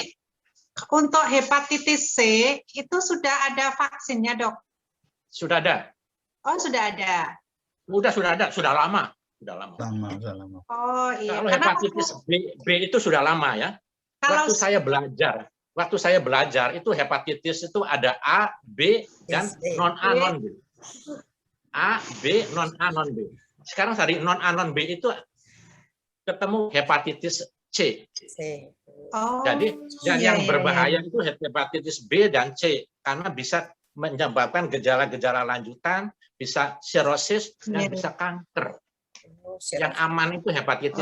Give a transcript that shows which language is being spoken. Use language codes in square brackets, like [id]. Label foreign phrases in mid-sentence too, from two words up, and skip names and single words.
[id] untuk hepatitis C itu sudah ada vaksinnya dok? Sudah ada. Oh sudah ada. Sudah ada, sudah lama. Sudah lama. Oh iya. Kalau Karena hepatitis B itu sudah lama ya. kalau Waktu saya belajar itu hepatitis itu ada A, B, dan non A, non B. A, B, non A, non B. Sekarang dari non A, non B itu ketemu hepatitis C. oh, Jadi iya, yang iya, berbahaya iya. itu hepatitis B dan C karena bisa menyebabkan gejala-gejala lanjutan, bisa sirosis dan Iya. bisa kanker. Yang aman itu hepatitis